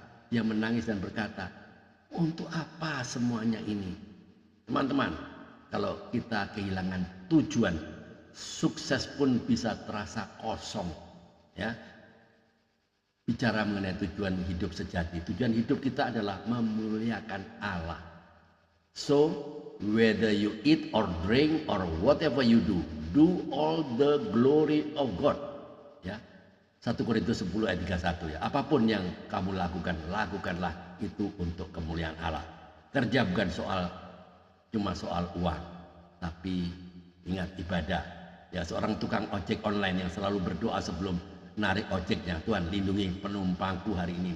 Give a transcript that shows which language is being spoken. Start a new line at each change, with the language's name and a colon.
Indonesian: Dia menangis dan berkata, untuk apa semuanya ini? Teman-teman, kalau kita kehilangan tujuan, sukses pun bisa terasa kosong. Ya, bicara mengenai tujuan hidup sejati. Tujuan hidup kita adalah memuliakan Allah.
English: So, whether you eat or drink or whatever you do all the glory of God.
Indonesian: Ya. 1 Korintus 10 ayat 31 ya. Apapun yang kamu lakukan, lakukanlah itu untuk kemuliaan Allah. Kerja bukan cuma soal uang, tapi ingat ibadah. Ya, seorang tukang ojek online yang selalu berdoa sebelum narik ojeknya, Tuhan lindungi penumpangku hari ini.